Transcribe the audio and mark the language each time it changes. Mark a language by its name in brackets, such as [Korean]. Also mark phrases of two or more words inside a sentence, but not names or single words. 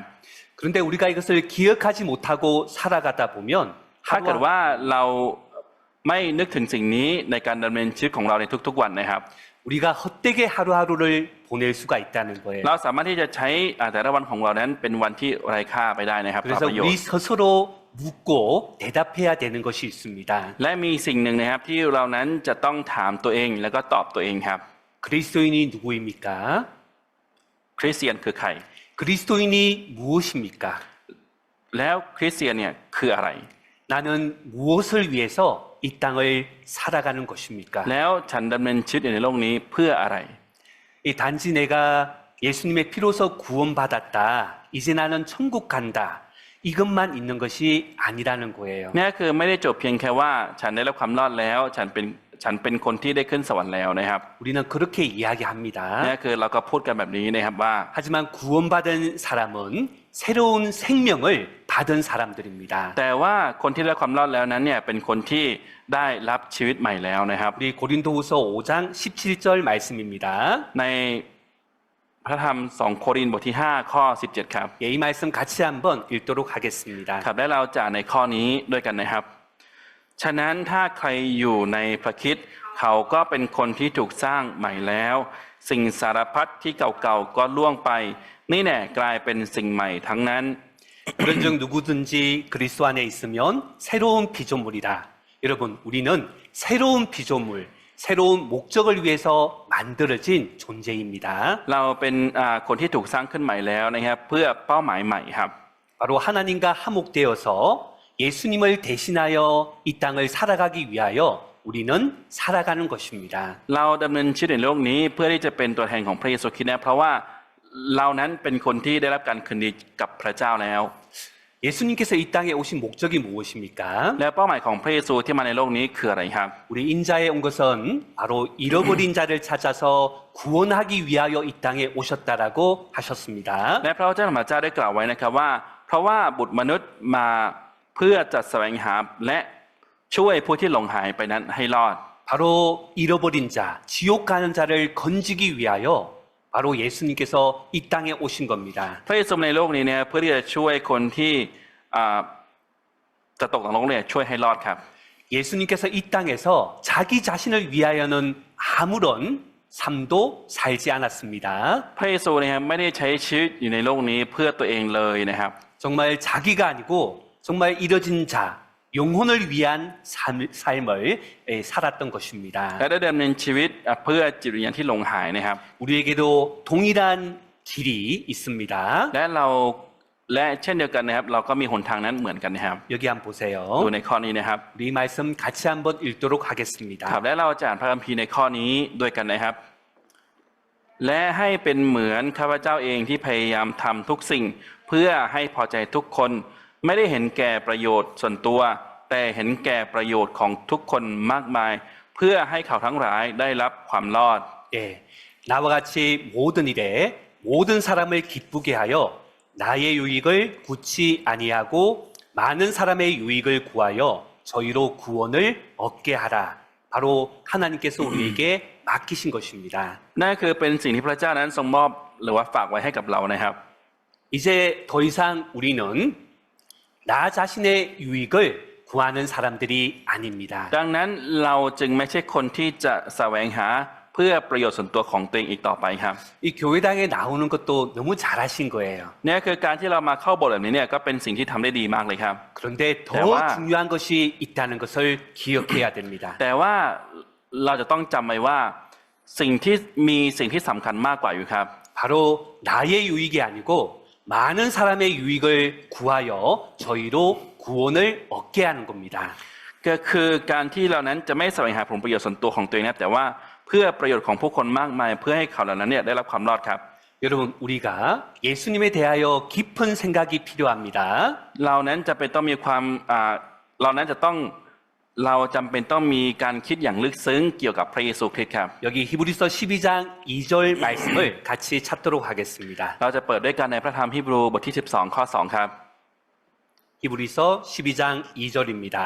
[Korean] 그런데 우리가 이것을 기억하지 못하고 살아가다 보면 [Thai] ถ้าเกิดว่าเราไม่นึกถึงสิ่งนี้ในการดำเนินชีวิตของเราในทุกๆวันนะครับ [Korean] 우리가 헛되게 하루하루를 보낼 수가 있다는 거예요. [Thai] เราสามารถที่จะใช้แต่ละวันของเรานั้นเป็นวันที่ไร้ค่าไปได้นะครับ [Korean] 그래서 ประโยช 우리 น์ 스스로 묻고 대답해야 되는 것이 있습니다. [Thai] และมีสิ่งหนึ่งนะครับที่เรานั้นจะต้องถามตัวเองแล้วก็ตอบตัวเองครับ [Korean] 그리스도인이 누구입니까? [Thai] คริสเตียนคือใคร [Korean] 그리스도인이 무엇입니까? [Thai] แล้วคริสเตียนเนี่ยคืออะไร [Korean] 나는 무엇을 위해서 이 땅을 살아가는 것입니까? [Thai] แล้วฉันดำเนินชีวิตอยู่ในโลกนี้เพื่ออะไร [Korean] 이 단지 내가 예수님의 피로서 구원받았다. 이제 나는 천국 간다. 이것만 있는 것이 아니라는 거예요. [Thai] นี่คือไม่ได้จบเพียงแค่ว่าฉันได้รับความรอดแล้วฉันเป็นคนที่ได้ขึ้นสวรรค์แล้วนะครับ [Korean] 우리는 그렇게 이야기합니다. [Thai] นี่คือเราก็พูดกันแบบนี้นะครับว่า [Korean] 하지만 구원받은 사람은 새로운 생명을 받은 사람들입니다. [Thai] แต่ว่าคนที่ได้รับความรอดแล้วนั้นเนี่ยเป็นคนที่ได้รับชีวิตใหม่แล้วนะครับ [Korean] 우리 고린도후서 5장 17절 말씀입니다. [Thai] ในพระธรรม2โครินธ์บทที่5ข้อ17ครับ [Korean] 예, 이 말씀 같이 한번 읽도록 하겠습니다. [Thai] ครับและเราจะอ่านในข้อนี้ด้วยกันนะครับ ฉะนั้นถ้าใครอยู่ในพระคริสต์เขาก็เป็นคนที่ถูกสร้างใหม่แล้ว สิ่งสารพัดที่เก่าๆก็ล่วงไป นี่แน่กลายเป็นสิ่งใหม่ทั้งนั้น [Korean] 그런즉 누구든지 그리스도 안에 있으면 새로운 피조물이라. 여러분, 우리는 새로운 피조물, 새로운 목적을 위해서 만들어진 존재입니다. [Thai] เราเป็นคนที่ถูกสร้างขึ้นใหม่แล้วนะครับเพื่อเป้าหมายใหม่ครับ [Korean] 바로 하나님과 화목되어서 예수님을 대신하여 이 땅을 살아가기 위하여 우리는 살아가는 것입니다. [Thai] เราดำเนินชีวิตในโลกนี้เพื่อที่จะเป็นตัวแทนของพระเยซูคริสต์นะเพราะว่าเรานั้นเป็นคนที่ได้รับการคืนดีกับพระเจ้าแล้ว [Korean] 예수님께서 이 땅에 오신 목적이 무엇입니까? [Thai] และเป้าหมายของพระเยซูที่มาในโลกนี้คืออะไรครับ [Korean] 우리 인자에 온 것은 바로 잃어버린 자를 찾아서 구원하기 위하여 이 땅에 오셨다라고 하셨습니다. [Thai] และพระเจ้าของพระเจ้าได้กล่าวไว้นะครับว่า เพราะว่าบุตรมนุษย์มาเพื่อจะแสวงหาและช่วยผู้ที่หลงหายไปนั้นให้รอด [Korean] 바로 잃어버린 자, 지옥 가는 자를 건지기 위하여 바로 예수님께서 이 땅에 오신 겁니다. [Thai] พระเยซูในโลกนี้เนี่ยเพื่อที่จะช่วยคนที่จะตกนรกเนี่ยช่วยให้รอดครับ [Korean] 예수님께서 이 땅에서 자기 자신을 위하여는 아무런 삶도 살지 않았습니다. [Thai] พระเยซูเนี่ยไม่ได้ใช้ชีวิตอยู่ในโลกนี้เพื่อตัวเองเลยนะครับ [Korean] 정말 자기가 아니고 정말 잃어진 자, 영혼을 위한 삶을 살았던 것입니다. [Thai] และได้ดำเนินชีวิตเพื่อจิตวิญญาณที่หลงหายนะครับ [Korean] 우리에게도 동일한 길이 있습니다. [Thai] และเช่นเดียวกันนะครับเราก็มีหนทางนั้นเหมือนกันนะครับ [Korean] 여기 한번 보세요. [Thai] ดูในข้อนี้นะครับ [Korean] 우리 말씀 같이 한번 읽도록 [Thai] ครับ [Korean] 하겠습니다. [Thai] และเราจะอ่านพระคัมภีร์ในข้อนี้ด้วยกันนะครับ และให้เป็นเหมือนข้าพเจ้าเองที่พยายามทำทุกสิ่ง เพื่อให้พอใจทุกคนไม่ได้เห็นแก่ประโยชน์ส่วนตัว แต่เห็นแก่ประโยชน์ของทุกคนมากมาย เพื่อให้เขาทั้งหลายได้รับความรอด [Korean] 예, 나와 같이 모든 일에 모든 사람을 기쁘게 하여 나의 유익을 굳이 아니하고 많은 사람의 유익을 구하여 저희로 구원을 얻게 하라. 바로 하나님께서 우리에게 맡기신 것입니다. [Thai] นั่นคือเป็นสิ่งที่พระเจ้านั้นทรงมอบหรือว่าฝากไว้ให้กับเรานะครับ [Korean] 이제 더 이상 우리는 나 자신의 유익을 구하는 사람들이 아닙니다. [Thai] ดังนั้นเราจึงไม่ใช่คนที่จะแสวงหาเพื่อประโยชน์ส่วนตัวของตัวเองอีกต่อไปครับ [Korean] 이 교회당에 나오는 것도 너무 잘하신 거예요. [Thai] เนี่ยคือการที่เรามาเข้าโบสถ์แบบนี้เนี่ยก็เป็นสิ่งที่ทำได้ดีมากเลยครับ [Korean] 그런데 더 대화. 중요한 것이 있다는 것을 기억해야 됩니다. [Thai] แต่ว่าเราจะต้องจำไว้ว่าสิ่งที่สำคัญมากกว่าอยู่ครับ [Korean] 바로 나의 유익이 아니고 많은 사람의 유익을 구하여 저희로 구원을 얻게 하는 겁니다. [Thai] ก็คือการที่เรานั้นจะไม่แสวงหาผลประโยชน์ส่วนตัวของตัวเองนะแต่ว่าเพื่อประโยชน์ของผู้คนมากมาย เพื่อให้เขาเหล่านั้นเนี่ยได้รับความรอดครับ [Korean] 여러분 우리가 예수님에 대하여 깊은 생각이 필요합니다. [Thai] เรานั้นจะเป็นต้องมีความเราจำเป็นต้องมีการคิดอย่างลึกซึ้งเกี่ยวกับพระเยซูคริสต์ครับ [Korean] 여기 히브리서 12장 2절 말씀을 같이 찾도록 하겠습니다. [Thai] เราจะเปิดด้วยกันในพระธรรมฮีบรูบทที่12ข้อ2ครับ [Korean] 히브리서 12장 2절입니다.